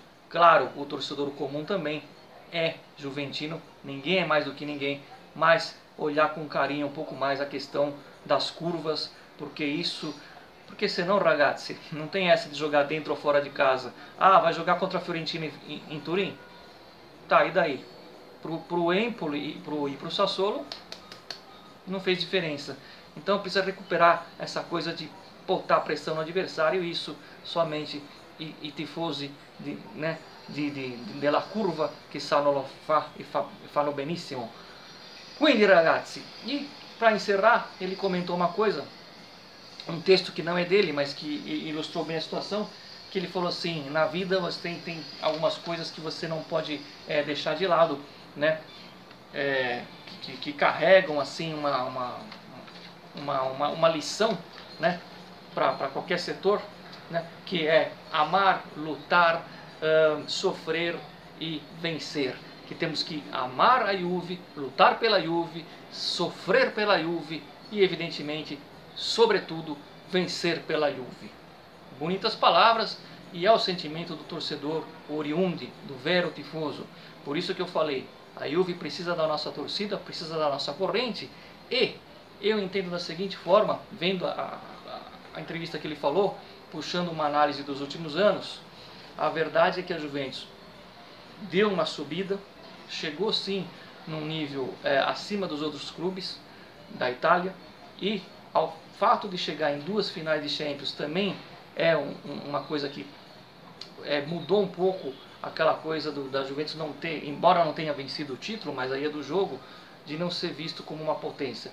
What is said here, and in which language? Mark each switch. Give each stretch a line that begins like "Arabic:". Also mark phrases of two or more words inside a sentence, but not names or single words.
Portuguese: Claro, o torcedor comum também é juventino, ninguém é mais do que ninguém, mas olhar com carinho um pouco mais a questão das curvas, porque senão, ragazzi, não tem essa de jogar dentro ou fora de casa. Ah, vai jogar contra a Fiorentina em Turim? Tá, e daí? Pro Empoli e pro Sassuolo não fez diferença. Então precisa recuperar essa coisa de botar pressão no adversário, isso somente
Italian: i tifosi della curva che sanno fanno benissimo. Quindi ragazzi,
Portuguese: e para encerrar, ele comentou uma coisa, um texto que não é dele, mas que ilustrou bem a situação, que ele falou assim: na vida você tem algumas coisas que você não pode deixar de lado, né? Que carregam assim uma lição, né? Para qualquer setor, né? Que é amar, lutar, sofrer e vencer. Que temos que amar a Juve, lutar pela Juve, sofrer pela Juve e, evidentemente, sobretudo, vencer pela Juve. Bonitas palavras, e é o sentimento do torcedor oriundi, do
Italian: vero tifoso.
Portuguese: Por isso que eu falei, a Juve precisa da nossa torcida, precisa da nossa corrente, e eu entendo da seguinte forma, vendo a entrevista que ele falou, puxando uma análise dos últimos anos, a verdade é que a Juventus deu uma subida, chegou sim num nível acima dos outros clubes da Itália, e ao fato de chegar em 2 finais de Champions também é uma coisa que mudou um pouco aquela coisa da Juventus não ter, embora não tenha vencido o título, mas aí é do jogo, de não ser visto como uma potência.